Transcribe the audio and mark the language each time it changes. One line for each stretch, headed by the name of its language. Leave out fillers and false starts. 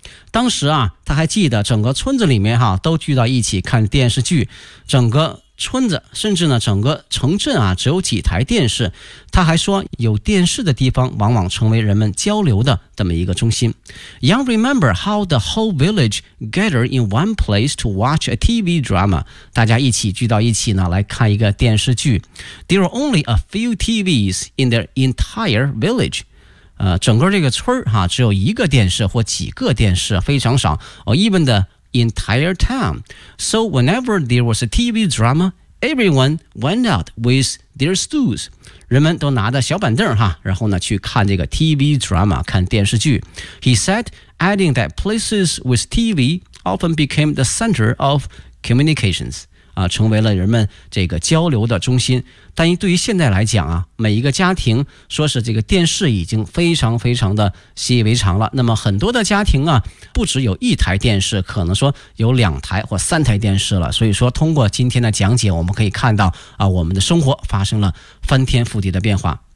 Chinese: 当时啊，他还记得整个村子里面、啊、都聚到一起看电视剧，整个村子，甚至呢整个城镇啊，只有几台电视。他还说，有电视的地方往往成为人们交流的这么一个中心。
English: Young remember how the whole village gathered in one place to watch a TV drama.
Chinese: 大家一起聚到一起呢，来看一个电视剧。
English: There were only a few TVs in their entire village.
Chinese: 整个这个村儿哈、啊，只有一个电视或几个电视，非常少。
English: Even the entire town. So whenever there was a TV drama, everyone went out with their stools.
Chinese: 人们都拿着小板凳哈、啊，然后呢去看这个 TV drama， 看电视剧。
English: He said, adding that places with TV often became the center of communications.
Chinese: 成为了人们这个交流的中心。但对于现在来讲啊，每一个家庭说是这个电视已经非常非常的习以为常了。那么很多的家庭啊，不只有一台电视，可能说有两台或三台电视了。所以说通过今天的讲解，我们可以看到啊，我们的生活发生了翻天覆地的变化。